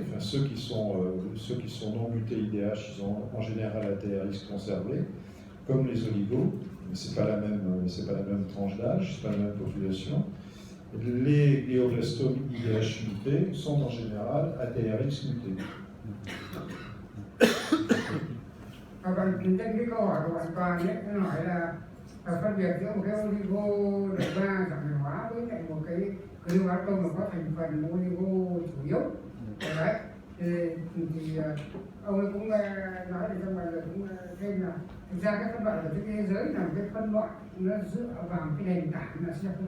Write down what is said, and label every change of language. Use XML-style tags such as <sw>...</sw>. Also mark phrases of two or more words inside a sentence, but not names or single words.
<fr>Enfin, ceux qui sont non mutés IDH, ils ont en général ATRX conservé, comme les oligos. Mais c'est pas la même tranche d'âge, c'est pas la même population. Les glioblastomes IDH mutés sont en général ATRX mutés.</fr> <vi>Trên cái câu hỏi của bạn Toàn ấy, nó hỏi là phân biệt giữa một cái oligo đợt 3 giảm nhỏ hóa với lại một cái glioblastome mà có thành phần oligo chủ yếu. Đấy. Thì ông ấy cũng nói để cho mọi người cũng thêm là thực ra các phân loại ở trên thế giới là một cái phân loại nó dựa vào cái nền tảng là siêu phân tử.</vi>